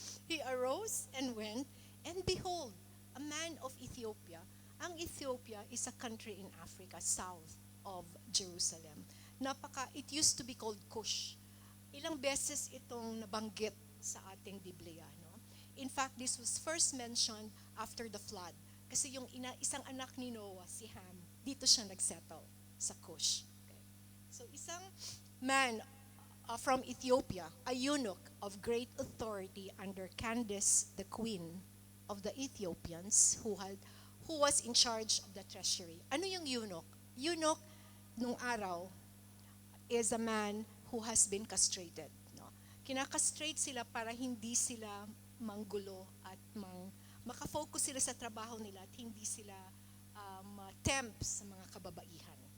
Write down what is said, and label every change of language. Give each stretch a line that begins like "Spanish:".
English: He arose and went, and behold, a man of Ethiopia. Ang Ethiopia is a country in Africa, south of Jerusalem. It used to be called
Filipino: Cush. Ilang beses itong nabanggit sa ating Biblia, no?
English: In fact, this was first mentioned after the flood.
Filipino: Kasi yung isang anak ni Noah, si Ham, dito siya nagsettle sa Cush.
English: Okay.
Filipino: So isang
English: man from Ethiopia, a eunuch of great authority under Candace, the queen of the Ethiopians, who was in charge of the treasury.
Filipino: Ano yung
English: eunuch? Eunuch,
Filipino: nung araw,
English: is a man who has been castrated.
Filipino: No? Kinakastrate sila para hindi sila manggulo at makafocus sila sa trabaho nila at hindi sila tempt sa mga kababaihan.